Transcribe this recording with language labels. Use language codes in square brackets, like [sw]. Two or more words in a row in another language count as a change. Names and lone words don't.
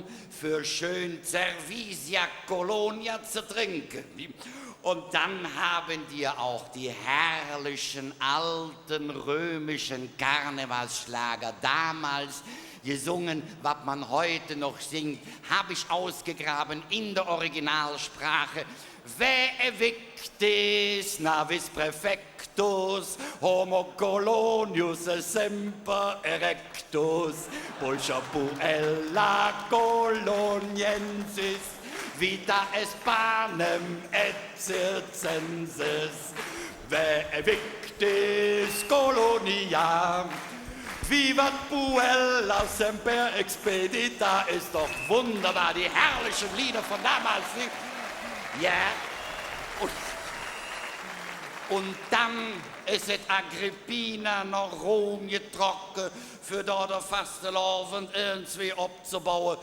[de] Für schön [la] Cervisia Colonia [de] zu trinken. Ne? Und dann haben die auch die herrlichen alten römischen Karnevalsschlager damals gesungen, was man heute noch singt, habe ich ausgegraben in der Originalsprache. [la] Ve evictis navis praefectus, homo colonius semper erectus, pulcher puella coloniensis, vita est panem et circenses, ve evictis colonia, vivat puella semper expedita. [de] Ist doch wunderbar, die herrlichen Lieder von damals. Ja, und dann ist es Agrippina nach Rom getroffen, für dort der Fastenlauf irgendwie abzubauen.